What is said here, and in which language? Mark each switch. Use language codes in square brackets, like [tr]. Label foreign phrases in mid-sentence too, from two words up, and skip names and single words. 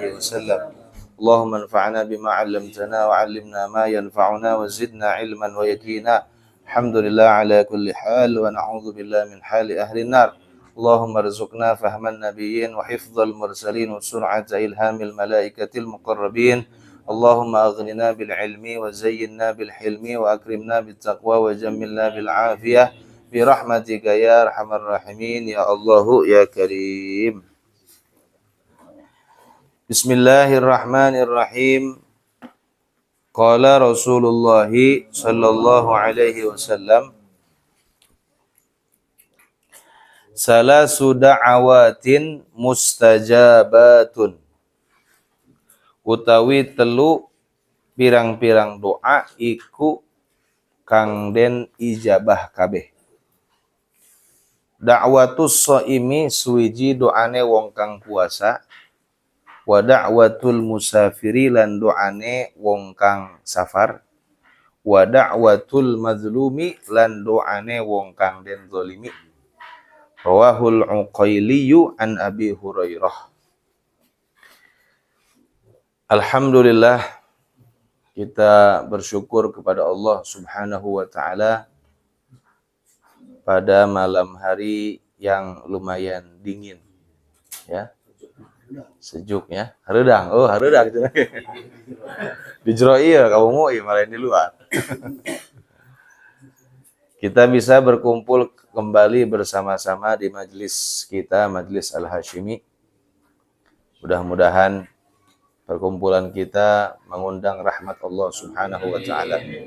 [ar] وسلم اللهم انفعنا بما علمتنا وعلمنا ما ينفعنا وزدنا علما ويقينا الحمد لله على كل حال ونعوذ بالله من حال أهل النار اللهم ارزقنا فهم النبيين وحفظ المرسلين وسرعة إلهام الملائكة المقربين اللهم أغننا بالعلم وزينا بالحلم وأكرمنا بالتقوى وجملنا بالعافية برحمتك يا أرحم الراحمين يا الله يا كريم. بسم الله الرحمن الرحيم. قال رسول الله صلى الله عليه وسلم ثلاث دعوات مستجابات [jv] utawi telu pirang-pirang doa iku kang den ijabah kabeh. [ar] دعوة الصائم [jv] suwiji doane wong kang puasa, [ar] ودعوة المسافر [jv] lan doane wong kang safar, [ar] ودعوة المظلوم [jv] lan doane wong kang den zalimi. [ar] رواه العقيلي عن أبي هريرة. [id] Alhamdulillah, kita bersyukur kepada Allah [ar] سبحانه وتعالى [id] pada malam hari yang lumayan dingin, ya. Sejuk ya, hareudang. Oh, hareudang gitu. [su] Di jero ieu [id] kamu mau malah di luar. Kita bisa berkumpul kembali bersama-sama di majelis kita, Majelis Al-Hashimi. Mudah-mudahan perkumpulan kita mengundang rahmat Allah [ar] سبحانه وتعالى.